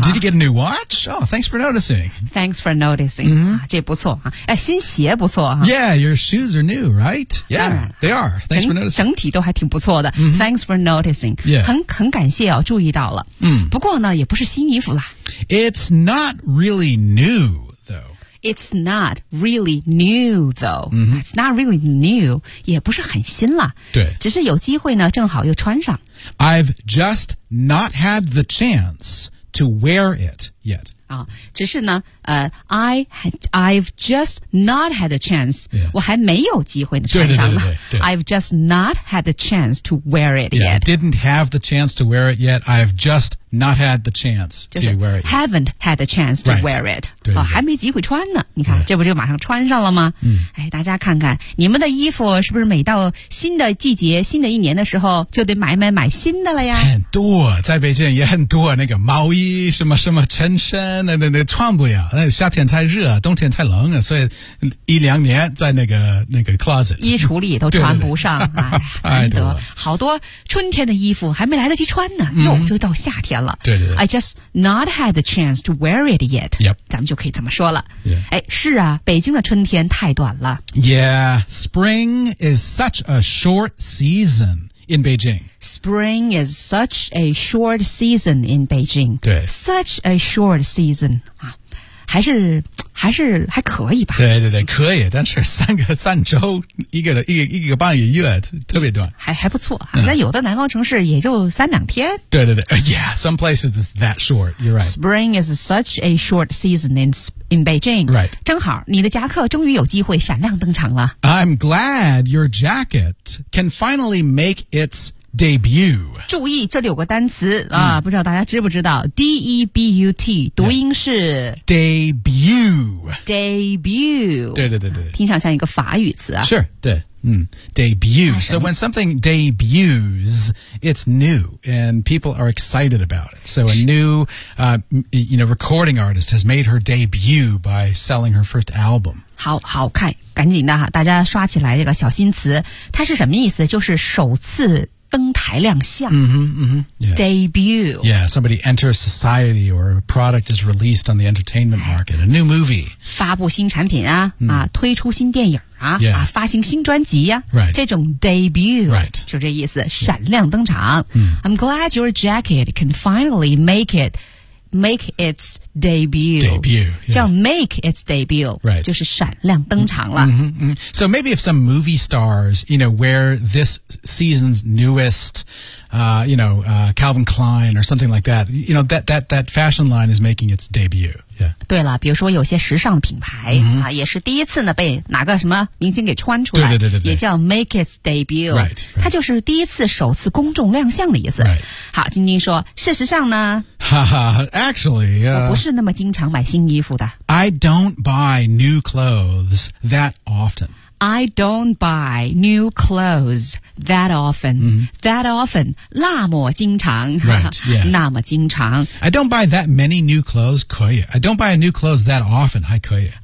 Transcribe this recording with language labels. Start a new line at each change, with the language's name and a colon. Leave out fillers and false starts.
English: Did you get a new watch? Oh, thanks for noticing. Thanks for noticing.、
Chinese: 这不错哈。哎，新鞋不错哈。
English: Yeah, your shoes are new, right? Yeah, they are. Thanks for noticing.
Chinese: 整体都还挺不错的。
English: Thanks for noticing. Yeah.
Chinese: 很感谢哦，注意到了。不过呢，也不是新衣服啦。
English: It's not really new, though. It's not really new, though.、It's not really new.
Chinese: 也不是很新了。对。只是有机会呢，正好又穿上。
English: I've just not had the chance to wear it yet.
Chinese: 啊，只是呢，
English: I've just not had a chance. Yeah.
Chinese: 我还没有机会穿上了。
English: I've just not had the chance to wear it yet. Yeah, didn't have the chance to wear it yet. I've just not had the chance to wear it yet. Haven't had the chance to wear it.
Chinese: 对，还没机会穿呢。你看，这不就马上穿上了吗？嗯，哎，大家看看，你们的衣服是不是每到新的季节、新的一年的时候，就得买新的了呀？很多，在北京也很多，那个毛衣、什么什么衬衫，那穿不了，那夏天太热，冬天太冷了，所以一两年在那个 closet 衣橱里都穿不上。太多了，好多春天的衣服还没来得及穿呢，又就到夏天了。对
English: I just not had the chance to wear it yet. Yep.
Chinese: 咱们就可以这么说了。
English: Yeah.
Chinese: 哎，是啊，北京的春天太短了。
English: Yeah, spring is such a short season. In Beijing. Spring is such a short season in Beijing.
Chinese: 对。
English: Such a short season.
Chinese: 啊，还可以吧。对对对，可以，但是三周一个半个月，特别短。还不错。那有的南方城市也就三两天。
English: 对对对。Yeah, some places is that short. You're right. Spring is such a short season in Beijing. Right.
Chinese: 正好你的夹克终于有机会闪亮登场了。
English: I'm glad your jacket can finally make its debut.
Chinese: 注意这里有个单词啊，不知道大家知不知道 ,debut, 读音是
English: debut. Debut.
Chinese: 对对对对。听上像一个法语词啊。
English: Sure, 对。Debut. So when something debuts, it's new and people are excited about it. So a new, recording artist has made her debut by selling her first album.
Chinese: 好看，赶紧的哈，大家刷起来这个小新词，它是什么意思？就是首次登台亮相。嗯哼嗯哼。
English: Debut. Yeah, somebody enters society or a product is released on the entertainment market. A new movie.
Chinese: 发布新产品啊、推出新电影。
English: Yeah.
Chinese: 啊，发行新专辑呀、
English: right.
Chinese: 这种 debut、
English: right.
Chinese: 就这意思闪亮登场、
English: I'm glad your jacket can finally make its debut, debut
Chinese: 叫
English: make its debut、 right.
Chinese: 就是闪亮登场了、
English: So maybe if some movie stars you know, wear this season's newest Calvin Klein or something like that you know, that fashion line is making its debut Yeah.
Chinese: 对了，比如说有些时尚品牌、啊，也是第一次呢被哪个什么明星给穿出来，对对对对对也叫 make its debut，
English: right, right.
Chinese: 它就是第一次、首次公众亮相的意思。
English: Right.
Chinese: 好，晶晶说，事实上呢，
English: 哈哈 ，actually，、
Chinese: 我不是那么经常买新衣服的。
English: I don't buy new clothes that often. I don't buy new clothes that often.、That often，
Chinese: 那么经常，
English: right, yeah.
Chinese: 那么经常。
English: I don't buy that many new clothes，
Chinese: 可以。
English: I don't buy new clothes that often，
Chinese: 还可以。